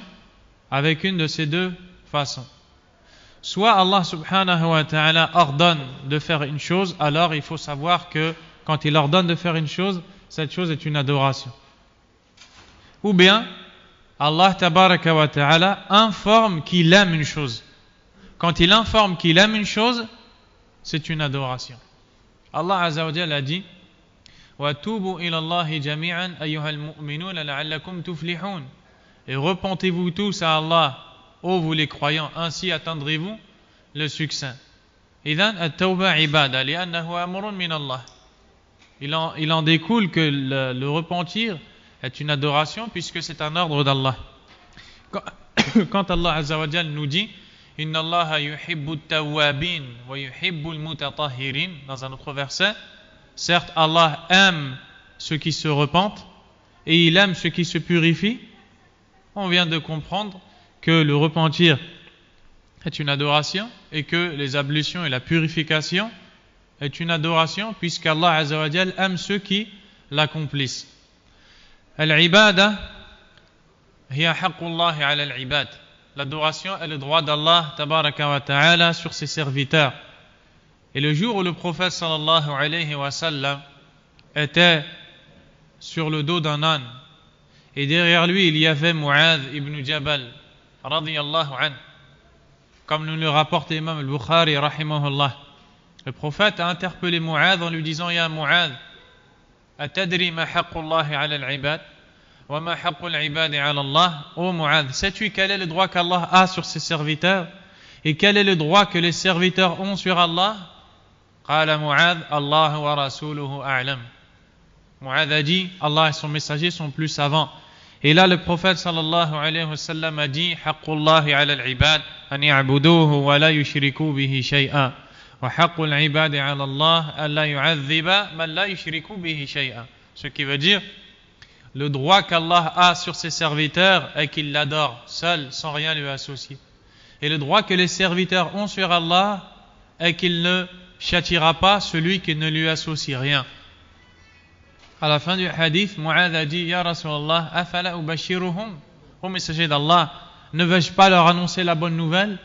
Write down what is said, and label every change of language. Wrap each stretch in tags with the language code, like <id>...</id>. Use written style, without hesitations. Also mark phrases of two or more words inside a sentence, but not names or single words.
<fr>Avec une de ces deux façons. Soit</fr> <ar>الله سبحانه وتعالى</ar> <fr>ordonne de faire une chose, alors il faut savoir que quand il ordonne de faire une chose, cette chose est une adoration. Ou bien</fr> <ar>الله تبارك وتعالى</ar> <fr>informe qu'il aime une chose. Quand il informe qu'il aime une chose, c'est une adoration.</fr> <ar>الله عز وجل</ar> <fr>a dit</fr> <ar>وَتُوبُوا إِلَى اللَّهِ جَمِيعًا أَيُّهَا الْمُؤْمِنُونَ لَعَلَّكُمْ تُفْلِحُونَ.</ar> <fr>Et repentez-vous tous à Allah ô vous les croyants, ainsi atteindrez-vous le succès.</fr> <ar>إذن التوبة عبادة لأنه أمر من الله.</ar> <fr>Il en découle que le repentir est une adoration puisque c'est un ordre d'Allah. Quand</fr> <ar>الله عز وجل</ar> <fr>nous dit</fr> <ar>إن الله يحب التوابين ويحب المتطهرين</ar> <fr>dans un autre verset, certes Allah aime ceux qui se repentent et il aime ceux qui se purifient. On vient de comprendre que le repentir est une adoration et que les ablutions et la purification est une adoration puisqu'</fr> <ar>الله عز وجل</ar> <fr>aime ceux qui l'accomplissent.</fr> <ar>العبادة هي حق الله على العباد.</ar> <fr>L'adoration est le droit d'</fr> <ar>الله تبارك وتعالى</ar> <fr>sur ses serviteurs. Et le jour où le prophète</fr> <ar>صلى الله عليه وسلم</ar> <fr>était sur le dos d'un âne et derrière lui il y avait Mu'adh ibn Jabal</fr> <ar>رضي الله عنه,</ar> <fr>comme nous le rapporte l'imam al-Bukhari rahimahullah. Le prophète a interpellé Mu'adh en lui disant</fr> <ar>يا معاذ أتدري ما حق الله على العباد وما حق العباد على الله.</ar> <fr>Ô Mu'adh, sais-tu quel est le droit qu'Allah a sur ses serviteurs et quel est le droit que les serviteurs ont sur Allah?</fr> <ar>قال معاذ الله ورسوله أعلم.</ar> <fr>Mu'adh a dit, Allah et son messager sont plus savants. Et là le prophète</fr> <ar>صلى الله عليه وسلم</ar> <fr>a dit</fr> <ar>حق الله على العباد أن يعبدوه ولا يشركوا به شيئا وحق العباد على الله أن لا يعذب من لا يشرك به شيئا.</ar> <fr>Ce qui veut dire le droit qu'Allah a sur ses serviteurs est qu'il l'adore seul sans rien lui associer. Et le droit que les serviteurs ont sur Allah est qu'il ne châtiera pas celui qui ne lui associe rien. À la fin du hadith, Mu'adh a dit</fr> <ar>يا رسول الله أفلا أبشرهم,</ar> <fr>ô messager d'Allah, ne vais-je pas leur annoncer la bonne nouvelle?</fr>